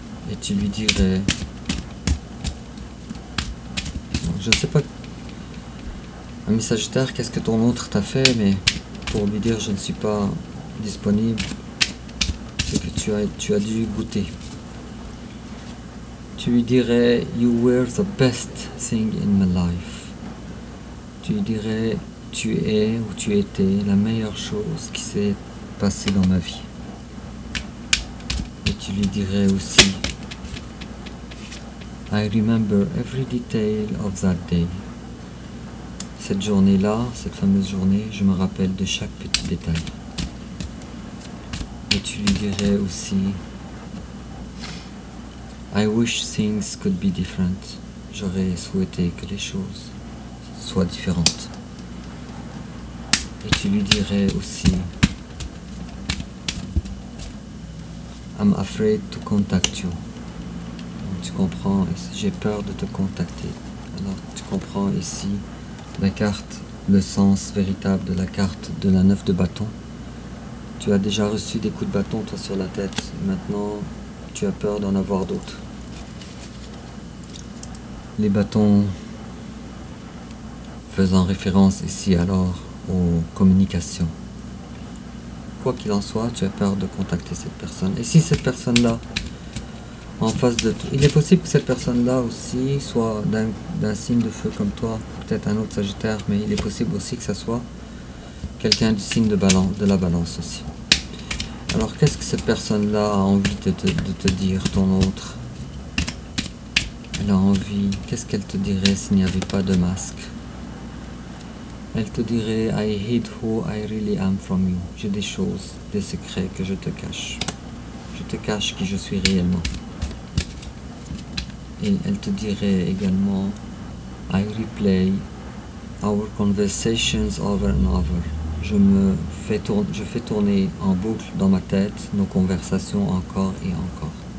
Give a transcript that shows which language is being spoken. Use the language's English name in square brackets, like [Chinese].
[French] Et tu lui dirais: je ne sais pas, ami Sagittaire, qu'est-ce que ton autre t'a fait, mais pour lui dire je ne suis pas disponible, c'est que tu as dû goûter. Tu lui dirais: [English] you were the best thing in my life. [French] Tu lui dirais: tu es ou tu étais la meilleure chose qui s'est passée dans ma vie. Et tu lui dirais aussi: [English] I remember every detail of that day. [French] Cette journée-là, cette fameuse journée, je me rappelle de chaque petit détail. Et tu lui dirais aussi: [English] I wish things could be different. [French] J'aurais souhaité que les choses soient différentes. Et tu lui dirais aussi: [English] I'm afraid to contact you. [French] Donc, tu comprends, j'ai peur de te contacter. Alors tu comprends ici la carte, le sens véritable de la carte de la 9 de bâton. Tu as déjà reçu des coups de bâton toi sur la tête. Maintenant tu as peur d'en avoir d'autres. Les bâtons faisant référence ici alors aux communications. Quoi qu'il en soit, tu as peur de contacter cette personne. Et si cette personne-là, en face de toi, il est possible que cette personne-là aussi soit d'un signe de feu comme toi, peut-être un autre Sagittaire, mais il est possible aussi que ça soit quelqu'un du signe de la balance aussi. Alors qu'est-ce que cette personne-là a envie de te dire, ton autre? Elle a envie, qu'est-ce qu'elle te dirait s'il n'y avait pas de masque? Elle te dirait: [English] I hid who I really am from you. [French] J'ai des choses, des secrets que je te cache. Je te cache qui je suis réellement. Et elle te dirait également: [English] I replay our conversations over and over. [French] Je fais tourner en boucle dans ma tête nos conversations encore et encore.